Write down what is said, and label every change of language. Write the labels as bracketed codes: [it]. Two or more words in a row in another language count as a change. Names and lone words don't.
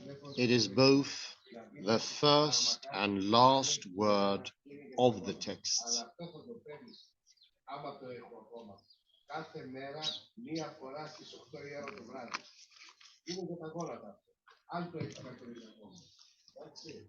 [en] It is both the first and last word of the text. [el] Άμα το έχω ακόμα. Κάθε μέρα, μία φορά στις 8 η ώρα το βράδυ. Είναι για τα γόνατα. Αν το έχεις καθορίσει ακόμα. Εντάξει.